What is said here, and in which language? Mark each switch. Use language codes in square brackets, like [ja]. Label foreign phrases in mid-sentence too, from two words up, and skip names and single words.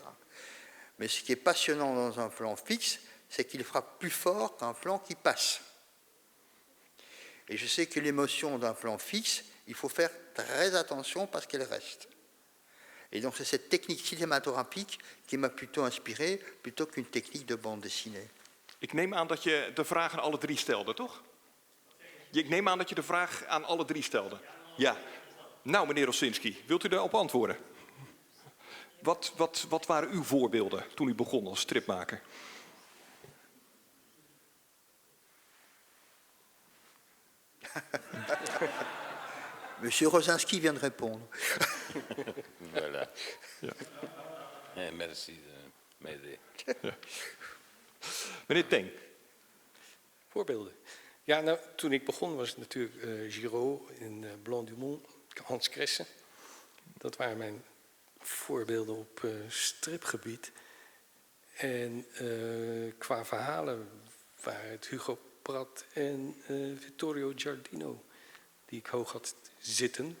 [fr] Mais ce qui est passionnant dans un plan fixe, c'est qu'il frappe plus fort qu'un plan qui passe. Et je sais que l'émotion d'un plan fixe, il faut faire très attention parce qu'elle reste. Et donc c'est cette technique cinématographique qui m'a plutôt inspiré, plutôt qu'une technique de bande dessinée. [nl] Ik neem aan dat je de vraag aan alle drie stelde, toch? Ik neem aan dat je de vraag aan alle drie stelde. Ja. Nou, meneer Rosinski, wilt u daarop antwoorden? Wat waren uw voorbeelden toen u begon als stripmaker? [fr] Monsieur Rosinski vient de répondre. Voilà. [nl] Ja. [fr] Merci de m'aider. [nl] Ja. Meneer Teng. Voorbeelden. Ja, nou, toen ik begon was het natuurlijk Giraud in Blanc Dumont, Hans Kresse. Dat waren mijn voorbeelden op stripgebied. En qua verhalen waren het Hugo Pratt en Vittorio Giardino die ik hoog had zitten.